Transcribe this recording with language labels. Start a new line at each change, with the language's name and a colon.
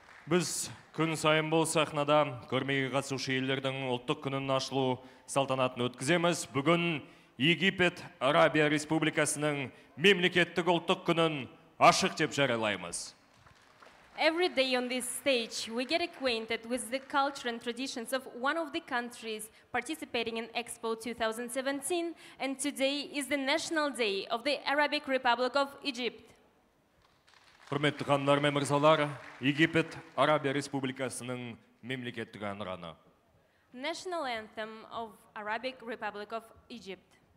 Kazakh: Біз күн сайын бұл сахнада көрмеге қатысушы елдердің ұлттық күнін ашылу салтанатын өткіземіз. Бүгін Египет Арабия Республикасының мемлекеттік ұлттық күнін ашық деп жариялаймыз.
English: Every day on this stage, we get acquainted with the culture and traditions of one of the countries participating in Expo 2017, and today is the National Day of the Arabic Republic of Egypt.
Kazakh: Құрметті ханымдар мен мырзалар, Египет Арабия Республикасының мемлекеттік әнұраны.
English: National Anthem of Arabic Republic of Egypt.